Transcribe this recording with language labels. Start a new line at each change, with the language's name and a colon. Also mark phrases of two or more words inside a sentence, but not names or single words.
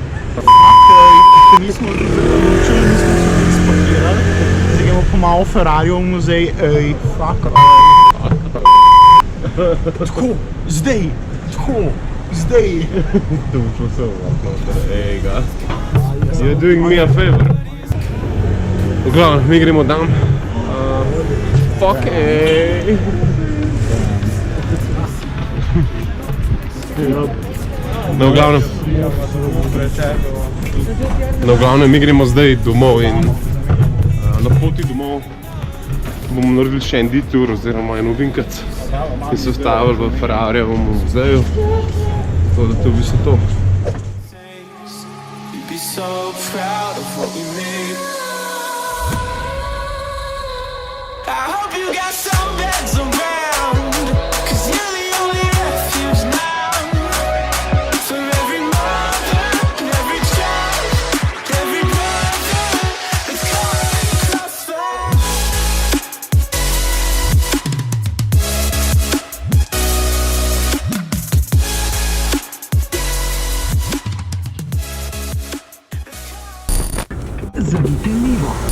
Slovenian: Nismo zaključili, nismo se spakirali. Zdaj gremo po malo Ferrarijev v muzej. Ej, fuck. Tako, zdaj. Tako, zdaj. Dušno se uvakno, ej ga.
English: You're doing me a favor.
Slovenian: V glavnem, mi gremo dan. Fuck ej. No, v glavnem, mi gremo zdaj domov in na poti domov bomo naredili še en detour oziroma en ovinkac in se ustavili v Ferrarijevom muzeju. Tako da to bi se to.
English: So proud of what we made. I hope you got some beds around, 'cause you're the only refuge now. For every mother and every child, every brother that's caught in crossfire.
Slovenian: Zanimivo.